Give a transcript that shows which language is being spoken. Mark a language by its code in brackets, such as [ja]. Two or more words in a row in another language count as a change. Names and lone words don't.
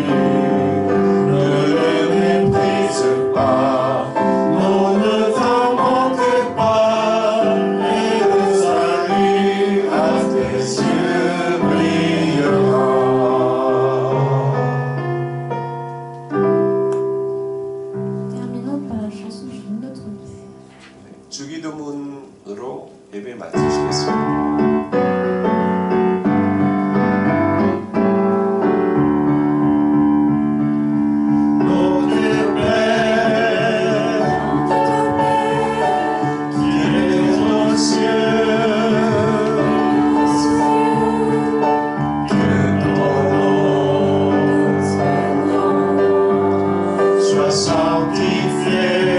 [fr] Ne le méprise pas, non, ne t'en manque pas, et le salut à tes yeux brillera. Terminons par la chanson sur notre vie. [ko] 주기도문으로 예배 마치시겠습니다. [fr] Notre Père, qui es aux cieux, que ton nom soit sanctifié.